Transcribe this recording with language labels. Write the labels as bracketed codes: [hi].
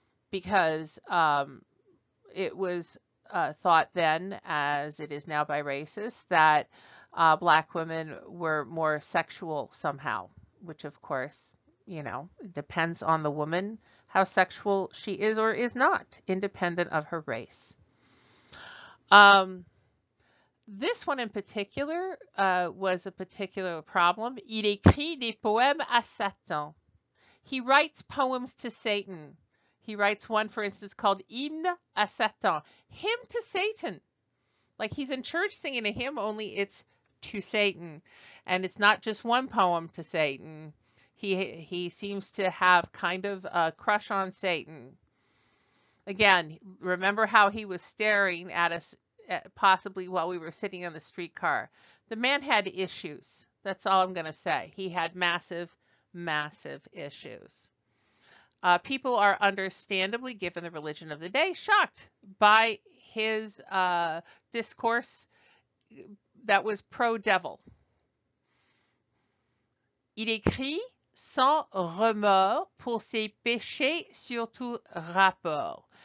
[en] Because it was thought then, as it is now by racists, that black women were more sexual somehow, which of course, you know, depends on the woman how sexual she is or is not, independent of her race. This one in particular was a particular problem. [fr] Il écrit des poèmes à Satan. [en] He writes poems to Satan. He writes one, for instance, called Hymne à Satan, hymn to Satan. Like he's in church singing a hymn, only it's to Satan. And it's not just one poem to Satan. He seems to have kind of a crush on Satan. Again, remember how he was staring at us possibly while we were sitting on the streetcar. The man had issues. That's all I'm going to say. He had massive, massive issues. People are understandably, given the religion of the day, shocked by his discourse that was pro-devil. [fr] Il écrit sans remords pour ses péchés sur tout rapport.